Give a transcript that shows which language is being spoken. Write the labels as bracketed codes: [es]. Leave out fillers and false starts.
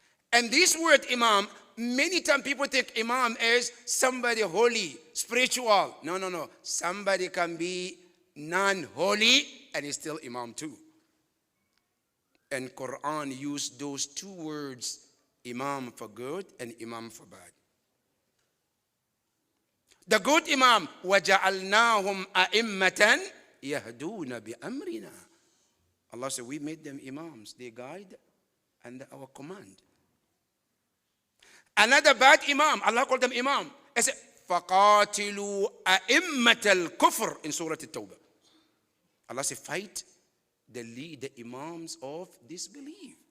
[en] And this word Imam, many times people think Imam is somebody holy, spiritual. No, no, no. Somebody can be non-holy and is still Imam too. And Quran used those two words, Imam for good and Imam for bad. The good Imam, [ar] وَجَعَلْنَاهُمْ أَئِمَّةً يَهْدُونَ بِأَمْرِنَا. [en] Allah said, we made them Imams. They guide under our command. Another bad Imam, Allah called them Imam. He said, [ar] فَقَاتِلُوا أَئِمَّةَ الْكُفْرِ [en] in Surah At-Tawbah. Allah said, fight the Imams of disbelief.